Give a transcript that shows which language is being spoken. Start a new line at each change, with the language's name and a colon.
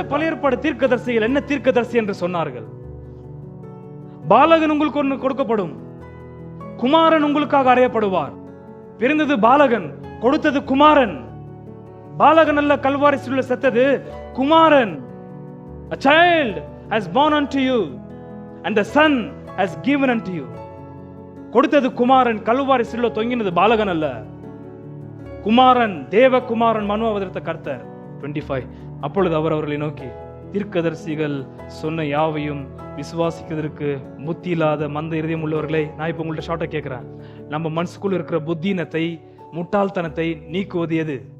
Tamil: பழைய ஏற்பாடு தீர்க்கதரிசிகள் என்ன தீர்க்கதரிசி என்று சொன்னார்கள்? பாலகன் உங்களுக்கு ஒன்று கொடுக்கப்படும், குமாரன் உங்களுக்காக அறையப்படுவார். பிறந்தது பாலகன், கொடுத்தது குமாரன். பாலகன் அல்ல கல்வாரி சிலுவையில செத்தது, குமாரன்.
English: A child has born unto you and the son has given unto you.
Tamil: கொடுத்தது குமாரன், கல்வாரி சிலுவையில தொங்கினது பாலகன் அல்ல, குமாரன், தேவகுமாரன், மனு அவதரித்த கர்த்தர். 25. அப்பொழுது அவர் அவர்களை நோக்கி, தீர்க்கதரிசிகள் சொன்ன யாவையும் விசுவாசிக்கிறதுக்கு புத்தி இல்லாத மந்த இருதயம் உள்ளவர்களே. நான் இப்ப உங்கள்ட்ட ஷார்ட்டா கேட்கிறேன், நம்ம மனசுக்குள்ள இருக்கிற புத்தினத்தை, முட்டாள்தனத்தை நீக்குவது எது?